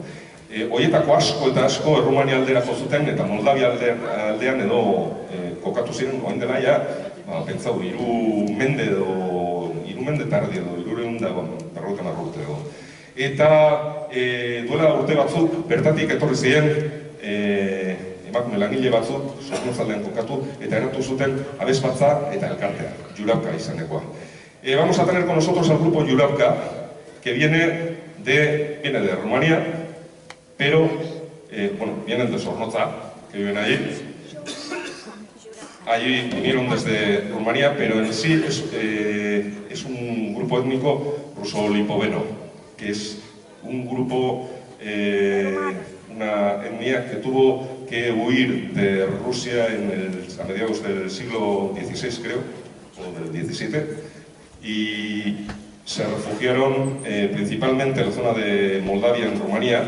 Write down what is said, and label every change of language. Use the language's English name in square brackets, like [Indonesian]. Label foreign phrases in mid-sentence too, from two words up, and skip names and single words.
[Basque] Hoietako asko eta asko Errumania alderako zuten, eta Moldavia aldean edo kokatu ziren, oain dela ja, pentsau, 3 mende tardi edo, 350 urte edo. Eta duela urte batzuk, bertatik etorri ziren, emakume langile batzuk, zornozaldean kokatu, eta eratu zuten abesbatza eta elkartea, Jurapka izanekoa. [Spanish] Vamos a tener con nosotros al grupo Jurapka, que viene de Rumania, pero, vienen de Sornoza, que viven allí. Allí vinieron desde Rumanía, pero en sí es un grupo étnico ruso-lipoveno, que es un grupo, una etnia que tuvo que huir de Rusia a mediados del siglo XVI, creo, o del XVII, y se refugiaron principalmente en la zona de Moldavia, en Rumanía.